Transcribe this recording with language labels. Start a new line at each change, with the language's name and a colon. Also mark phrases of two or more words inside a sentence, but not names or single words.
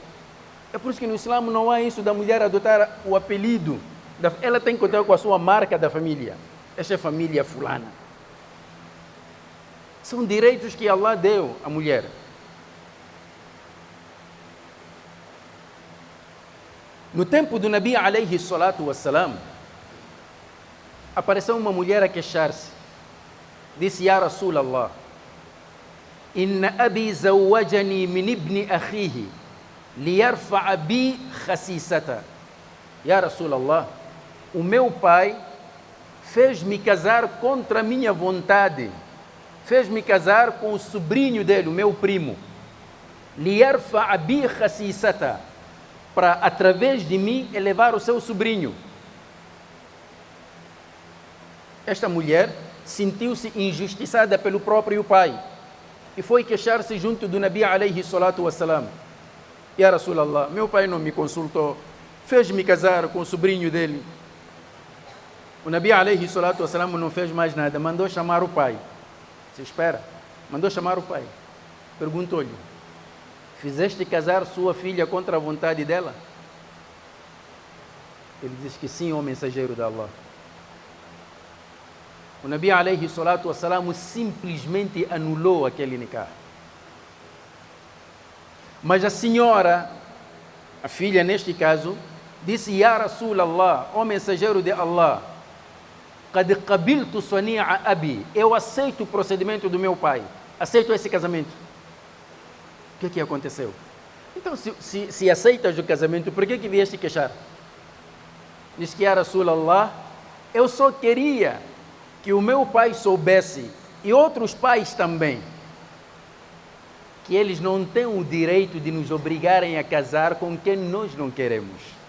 Portuguese: É por isso que no Islã não há isso da mulher adotar o apelido. Ela tem que contar com a sua marca da família. Esta é a família fulana. São direitos que Allah deu à mulher. No tempo do
Arabic: نبي عليه الصلاة والسلام,
Portuguese: apareceu uma mulher a queixar-se. Disse:
Arabic: يا رسول الله، إن أبي زوجني من ابن أخيه ليرفع بي خسيسته. يا رسول الله,
Portuguese: o meu pai fez-me casar contra a minha vontade. Fez-me casar com o sobrinho dele, o meu primo.
Arabic: ليرفع بي خسيسته,
Portuguese: para através de mim elevar o seu sobrinho. Esta mulher sentiu-se injustiçada pelo próprio pai e foi queixar-se junto do
Arabic: نبي عليه الصلاة والسلام. يا رسول الله,
Portuguese: meu pai não me consultou, fez-me casar com o sobrinho dele. O
Arabic: نبي عليه الصلاة والسلام
Portuguese: não fez mais nada, mandou chamar o pai. Se espera, mandou chamar o pai. Perguntou-lhe: fizeste casar sua filha contra a vontade dela? Ele disse que sim, ó mensageiro de Allah. O
Arabic: نبي عليه الصلاة والسلام
Portuguese: simplesmente anulou aquele nikah. Mas a senhora, a filha neste caso, disse:
Arabic: يا رسول الله,
Portuguese: ó mensageiro de Allah,
Arabic: قد قبلت صنيع أبي,
Portuguese: eu aceito o procedimento do meu pai, aceito esse casamento. O que aconteceu? Então, se aceitas o casamento, por que vieste queixar? Diz que,
Arabic: يا رسول الله,
Portuguese: eu só queria que o meu pai soubesse, e outros pais também, que eles não têm o direito de nos obrigarem a casar com quem nós não queremos.